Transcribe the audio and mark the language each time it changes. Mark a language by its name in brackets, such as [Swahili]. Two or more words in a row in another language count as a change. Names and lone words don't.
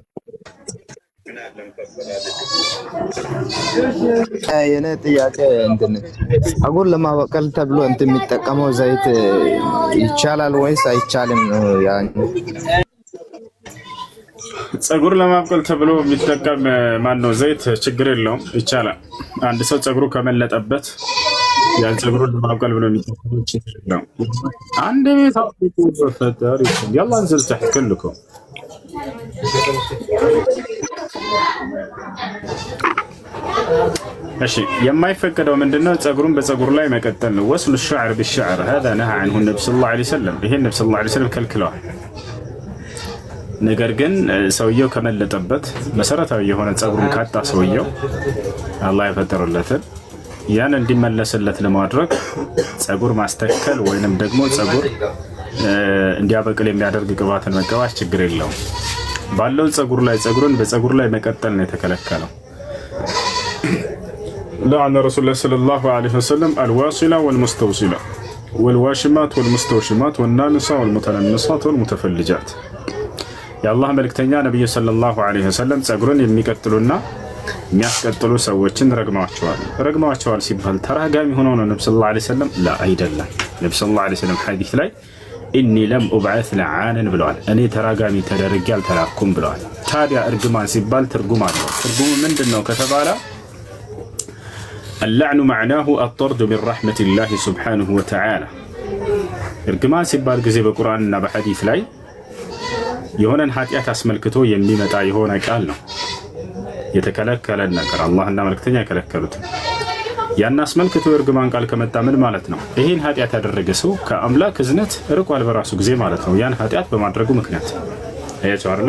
[Amharic] የኔ ጥያቄ እንትን አጉር ለማበቀል ተብሎ እንትን የሚጠቀመው ዘይት ይቻላል ወይስ አይቻልም? ፀጉር ለማብቀል ተብሎ የሚጠቀም ማነው ዘይት ችግር የለውም፣ ይቻላል። አንድ ሰው ፀጉሩ ከመለጠበት ያን ፀጉሩን ለማብቀል ብሎ የሚጠቀመው ችግር የለውም። አንድ ቤት ፈጠር [Arabic] يلا انزل تحت كلكم [Amharic] እሺ የማይፈቀደው ምንድነው? ፀጉሩን በፀጉር ላይ መቀጠል ነው። ወስሉ [Arabic] الشعر بالشعر هذا نهى عنه النبي صلى الله عليه وسلم [Amharic] ይሄ ነብዩ [Arabic] صلى الله عليه وسلم [Amharic] ከልክለዋል። ነገር ግን ሰውየው ከመለጠበት መሰረታዊ የሆነ ፀጉሩን ካጣ ሰውየው አላህ የፈጠረለትን ያን እንዲመለስለት ለማድረግ ፀጉር ማስተከል ወይንም ደግሞ ፀጉር እንዲያበቅል የሚያደርግ ቅባትን መቀባት ችግር የለውም። ባለው ፀጉር ላይ ፀጉርን በፀጉር ላይ መቀጠል ነው የተከለከለው። [Arabic] لعن رسول الله صلى الله عليه وسلم الواصلة والمستوصلة والواشمات والمستوشمات والنامصة والمتنمصات والمتفلجات. يا الله [Amharic] ملكتኛ ነብዩ [Arabic] صلى الله عليه وسلم [Amharic] ፀጉርን የሚቀጥሉና የሚያስቀጥሉ ሰዎችን ረግመዋቸዋል ሲባል ተራጋሚ ሆነው ነው ነብዩ [Arabic] صلى الله عليه وسلم? [Amharic] ላ አይደለም። ነብዩ [Arabic] صلى الله عليه وسلم [Amharic] ሐዲስ ላይ [Arabic] إني لم أبعث لعانا [Amharic] ብለዋል። እኔ ተራጋሚ ተደርጌ አልተላኩም ብለዋል። ታዲያ እርግማን ሲባል ትርጉም አለው። ትርጉሙ ምንድነው ከተባለ [Arabic] اللعن معناه الطرد من رحمة الله سبحانه وتعالى. [Amharic] እርግማን ሲባል ጊዜ በቁርአንና በሐዲስ ላይ የሆነን ኃጢአት አስመልክቶ የሚመጣ የሆነ ቃል ነው። የተከለከለ ነገር አላህና መልእክተኛ የከለከሉት ያን አስመልክቶ እርግማን ቃል ከመጣ ምን ማለት ነው? ይሄን ኃጢአት ያደረገ ሰው ከአምላክ እዝነት ርቋል በራሱ ጊዜ ማለት ነው። ያን ኃጢአት በማድረጉ ምክንያት አያችሁ አይደል?